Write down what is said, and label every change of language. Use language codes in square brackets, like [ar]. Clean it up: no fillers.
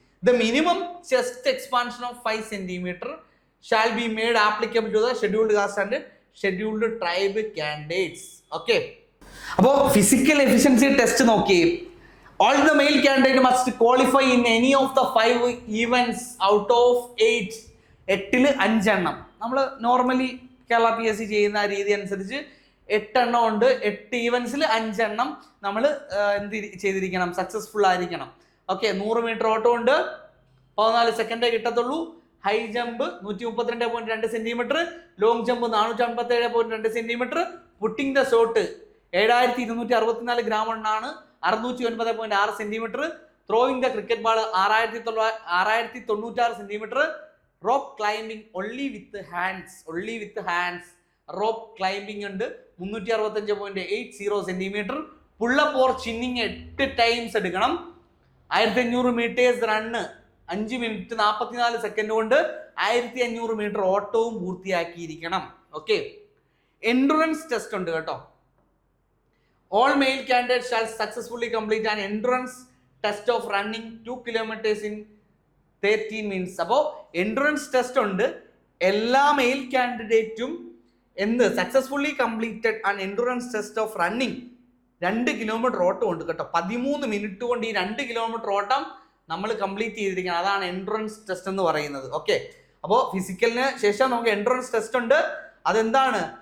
[en] The minimum chest expansion of 5 centimeter shall be made applicable to the scheduled caste and scheduled tribe candidates. Okay. [ml] അപ്പോൾ physical efficiency test നോക്കി. [en] All the male candidate must qualify in any of the 5 events out of 8. [ml] 8-ൽ 5 എണ്ണം. നമ്മൾ normally Kerala PSC ചെയ്യുന്ന രീതി അനുസരിച്ച് 8 എണ്ണം ഉണ്ട്. 8 ഈവൻസിൽ 5 എണ്ണം നമ്മൾ എന്ത് ചെയ്തിരിക്കണം? സക്സസ്ഫുൾ ആയിരിക്കണം. ഓക്കെ. 100 മീറ്റർ ഓട്ടം ഉണ്ട്, 14 സെക്കൻഡേ കിട്ടത്തുള്ളൂ. High jump 132.2 centimetre, long jump 457.2 centimetre, putting the shot 7264 gram ആണ്, 609.6 centimetre, throwing the cricket ball 6096 centimetre, rope climbing [en] only with [ml] hands, rope climbing ഉണ്ട് 365.80 centimetre, pullup or chinning 8 times എടുക്കണം, 1500 metres run 5 minute 44 second കൊണ്ട് 1500 metre ഓട്ടവും പൂർത്തിയാക്കിയിരിക്കണം. Okay. Endurance test ഉണ്ട് കേട്ടോ. [en] All male candidates shall successfully complete an endurance test of running 2 kilometers in 13 minutes. [ml] അപ്പോൾ endurance test ഉണ്ട്. [en] എല്ലാ മെയിൽ കാൻഡിഡേറ്റും successfully completed an endurance test of running 2 kilometre [ml] ഓട്ടം ഉണ്ട് കേട്ടോ. 13 മിനിറ്റ് കൊണ്ട് ഈ 2 കിലോമീറ്റർ ഓട്ടം നമ്മൾ കംപ്ലീറ്റ് ചെയ്തിരിക്കണം. അതാണ് എൻഡുറൻസ് ടെസ്റ്റ് എന്ന് പറയുന്നത്. ഓക്കെ. അപ്പോൾ ഫിസിക്കലിന് ശേഷം നമുക്ക് എൻഡുറൻസ് ടെസ്റ്റ് ഉണ്ട്. അതെന്താണ്?